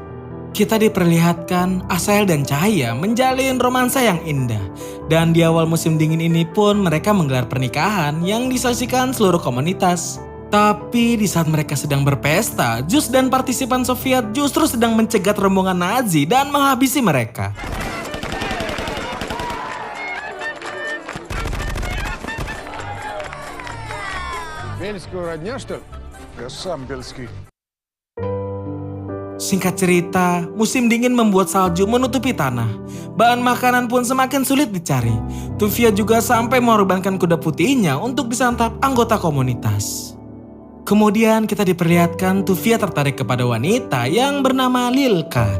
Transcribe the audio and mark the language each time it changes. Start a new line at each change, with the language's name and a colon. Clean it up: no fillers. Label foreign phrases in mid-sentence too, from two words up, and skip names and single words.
Indonesian: Kita diperlihatkan Asael dan Cahaya menjalin romansa yang indah. Dan di awal musim dingin ini pun mereka menggelar pernikahan yang disaksikan seluruh komunitas. Tapi di saat mereka sedang berpesta, Zeus dan partisipan Soviet justru sedang mencegat rombongan Nazi dan menghabisi mereka.
Russian: Бельскую родня, что ли? Я сам бельский.
Indonesian: Singkat cerita, musim dingin membuat salju menutupi tanah. Bahan makanan pun semakin sulit dicari. Tuvia juga sampai mengorbankan kuda putihnya untuk disantap anggota komunitas. Kemudian kita diperlihatkan Tuvia tertarik kepada wanita yang bernama Lilka.